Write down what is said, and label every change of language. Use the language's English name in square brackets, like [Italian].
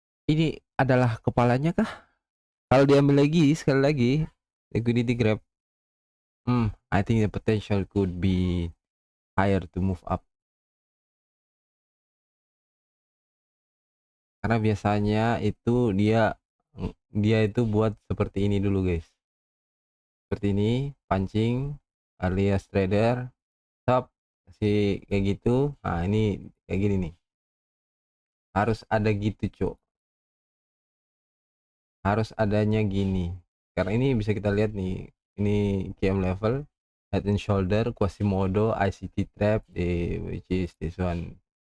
[Indonesian] Ini adalah kepalanya kah? Kalau diambil lagi sekali lagi [English] liquidity grab, I think the potential could be higher to move up. [Indonesian] Karena biasanya itu dia itu buat seperti ini dulu, guys. Seperti ini, pancing alias trader, stop, kasih kayak gitu. Nah, ini kayak gini nih. Harus ada gitu, Cuk. Harus adanya gini. Karena ini bisa kita lihat nih. Ini KM level, head and shoulder, Quasimodo, ICT trap, which is this one.